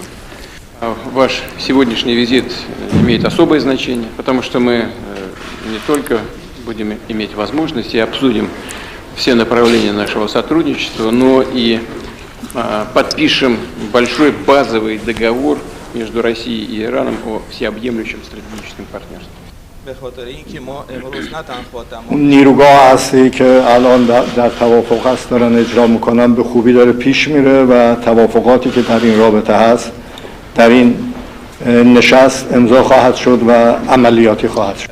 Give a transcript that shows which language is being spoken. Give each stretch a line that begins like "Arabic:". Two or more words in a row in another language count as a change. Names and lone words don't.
Russian: Ваш сегодняшний визит имеет особое значение, потому что мы не только будем иметь возможность и обсудим все направления нашего сотрудничества, но и подпишем большой базовый договор между Россией и Ираном о всеобъемлющем стратегическом партнерстве.
Persian: اون نیروگاه هستی که الان در توافق هست دارن اجرا میکنن به خوبی داره پیش میره و توافقاتی که در این رابطه هست در این نشست امضا خواهد شد و عملیاتی خواهد شد.